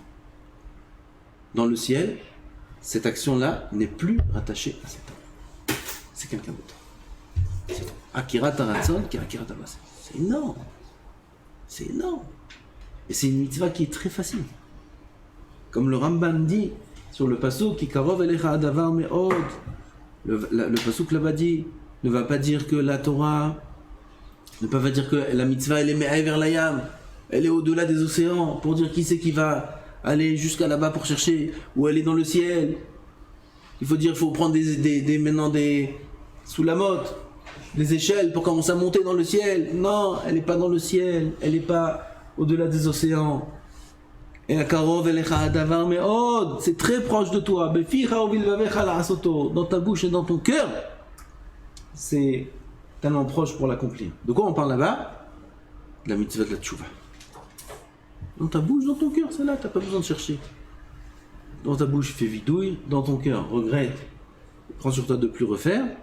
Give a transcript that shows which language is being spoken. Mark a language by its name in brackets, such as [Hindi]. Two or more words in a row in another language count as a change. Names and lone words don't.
[French] Dans le ciel, cette action-là n'est plus rattachée à cet homme. C'est quelqu'un d'autre. C'est tout. [Hebrew] עקירת הרצון, [French] qui est [Hebrew] עקירת המעשה. [French] C'est énorme. C'est énorme. Et c'est une mitzvah qui est très facile. Comme le Rambam dit sur le pasuk qui [Hebrew] קרוב אליך הדבר מאד. [French] Le pasuk là-bas dit, ne va pas dire que la Torah, ne va pas dire que la mitzvah elle est [Hebrew] מעבר לים, [French] elle est au-delà des océans, pour dire qui c'est qui va aller jusqu'à là-bas pour chercher, ou elle est dans le ciel. Il faut dire, il faut prendre maintenant sous la motte, des échelles pour commencer à monter dans le ciel. Non, elle n'est pas dans le ciel, elle n'est pas au-delà des océans. Et la [Hebrew] קרוב אליך הדבר מאד, [French] c'est très proche de toi. [Hebrew] בפיך ובלבבך לעשותו, [French] dans ta bouche et dans ton cœur, c'est tellement proche pour l'accomplir. De quoi on parle là-bas? De la mitzvah de la tchouva. Dans ta bouche, dans ton cœur, c'est là, t'as pas besoin de chercher. Dans ta bouche, fais vidouille, dans ton cœur, regrette, prends sur toi de plus refaire.